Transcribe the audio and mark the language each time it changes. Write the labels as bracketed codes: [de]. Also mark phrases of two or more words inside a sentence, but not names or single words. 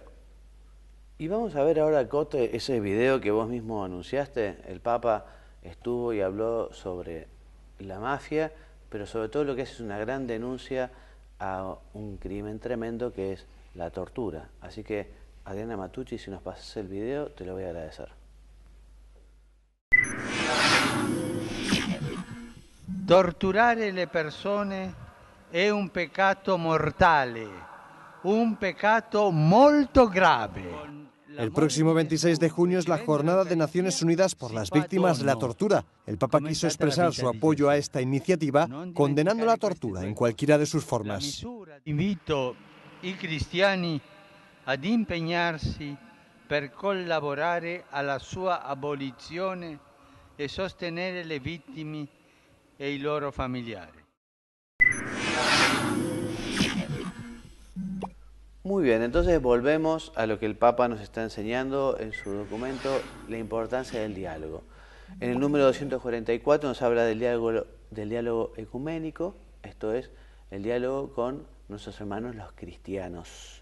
[es] Y vamos a ver ahora, Cote, ese video que vos mismo anunciaste. El Papa estuvo y habló sobre la mafia, pero sobre todo lo que es una gran denuncia a un crimen tremendo que es la tortura. Así que, Adriana Matucci, si nos pasas el video, te lo voy a agradecer. [it] Torturare le persone è un peccato mortale, un peccato molto grave. [es] El próximo 26 de junio es la Jornada de Naciones Unidas por las Víctimas de la Tortura. El Papa quiso expresar su apoyo a esta iniciativa, condenando la tortura en cualquiera de sus formas. [it] Invito i cristiani ad impegnarsi per collaborare alla sua abolizione e sostenere le vittime e i loro familiari. [es] Muy bien, entonces volvemos a lo que el Papa nos está enseñando en su documento, la importancia del diálogo. En el número 244 nos habla del diálogo ecuménico, esto es, el diálogo con nuestros hermanos los cristianos.